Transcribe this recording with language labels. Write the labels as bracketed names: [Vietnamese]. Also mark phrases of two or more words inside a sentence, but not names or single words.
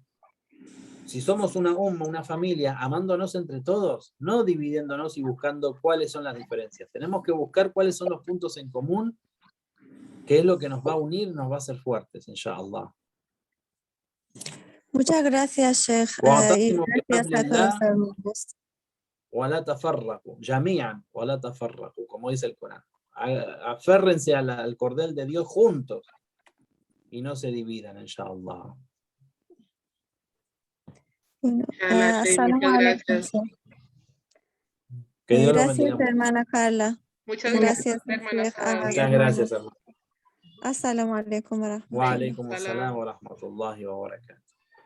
[Spanish] Si somos una umma, una familia, amándonos entre todos, no dividiéndonos y buscando cuáles son las diferencias. Tenemos que buscar cuáles son los puntos en común, que es lo que nos va a unir, nos va a hacer fuertes, inshallah. Muchas gracias, Sheikh. Y gracias a todos los hermanos. [Arabic] ولا تفرقوا جميعا ولا تفرقوا, [Spanish] como dice el Corán. Aférrense al cordel de Dios juntos y no se dividan, inshallah. Bueno, Muchas gracias. Que Dios lo gracias, bendiga. Hermana Carla. Muchas gracias, hermana. Muchas gracias, hermano. [Arabic] السلام عليكم ورحمة الله. وعليكم السلام ورحمة الله وبركاته.